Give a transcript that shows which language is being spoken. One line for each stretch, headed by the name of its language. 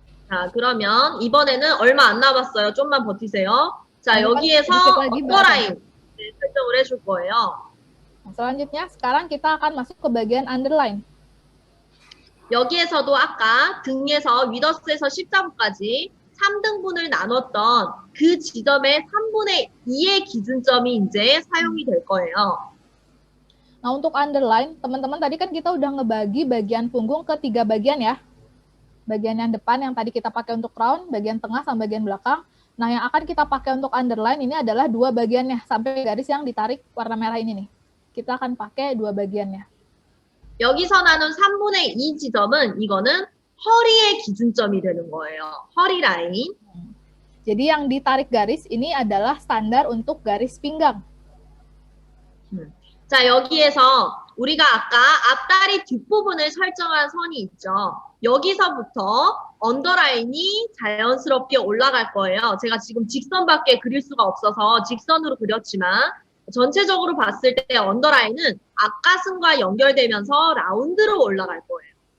Korean: 자, 그러면 이번에는 얼마 안 남았어요. 좀만 버티세요. 자,
Indonesian: Lanjut
Korean: 여기에서
Indonesian: sedikit lagi,
Korean: 언더라인 설정을 해줄 거예요.
Indonesian: Nah, selanjutnya, sekarang kita akan masuk ke bagian underline.
Korean: 여기에서도 아까 등에서 위더스에서 십자부까지 3등분을 나눴던 그 지점의 3분의 2의 기준점이 이제 사용이 될 거예요.
Indonesian: Nah, untuk underline, teman-teman tadi kan kita udah ngebagi bagian punggung ke 3 bagian ya. Bagian yang depan yang tadi kita pakai untuk crown, bagian tengah sama bagian belakang. Nah, yang akan kita pakai untuk underline ini adalah 2 bagiannya, sampai garis yang ditarik warna merah ini nih. Kita akan pakai 2 bagiannya.
Korean: 여기서 나눈 3분의 2 지점은 이거는 허리의 기준점이 되는 거예요. 허리 라인.
Indonesian: Jadi yang ditarik garis ini adalah standar untuk garis pinggang.
Korean: 자, 여기에서 우리가 아까 앞다리 뒷부분을 설정한 선이 있죠. 여기서부터 언더라인이 자연스럽게 올라갈 거예요. 제가 지금 직선밖에 그릴 수가 없어서 직선으로 그렸지만 전체적으로 봤을 때 언더라인은 앞가슴과 연결되면서 라운드로 올라갈 거예요.